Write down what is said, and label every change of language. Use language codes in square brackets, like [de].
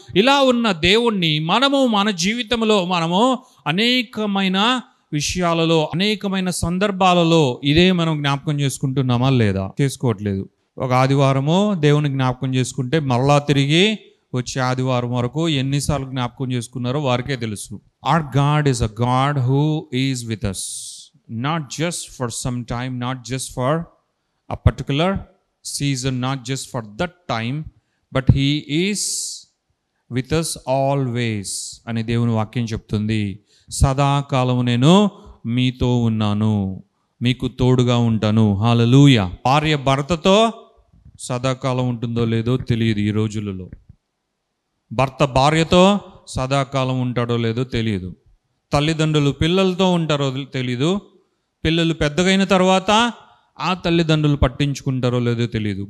[te] ఇలా ఉన్న దేవుణ్ణి మనము మన జీవితంలో మనము అనేకమైన విషయాలలో, అనేకమైన సందర్భాలలో ఇదే మనం జ్ఞాపకం చేసుకుంటున్నామా లేదా? చేసుకోవట్లేదు. ఒక ఆదివారము దేవుని జ్ఞాపకం చేసుకుంటే మరలా తిరిగి వచ్చే ఆదివారం వరకు ఎన్నిసార్లు జ్ఞాపకం చేసుకున్నారో వారికే తెలుసు. [en] Our God is a God who is with us, not just for some time, not just for a particular season, not just for that time, but he is with us always [te] అని దేవుని వాక్యం చెప్తుంది. సదాకాలము నేను మీతో ఉన్నాను, మీకు తోడుగా ఉంటాను. హల్లెలూయా. భార్య భర్తతో సదాకాలం ఉంటుందో లేదో తెలియదు ఈ రోజులలో. భర్త భార్యతో సదాకాలం ఉంటాడో లేదో తెలియదు. తల్లిదండ్రులు పిల్లలతో ఉంటారో తెలియదు. పిల్లలు పెద్దగైన తర్వాత ఆ తల్లిదండ్రులు పట్టించుకుంటారో లేదో తెలియదు.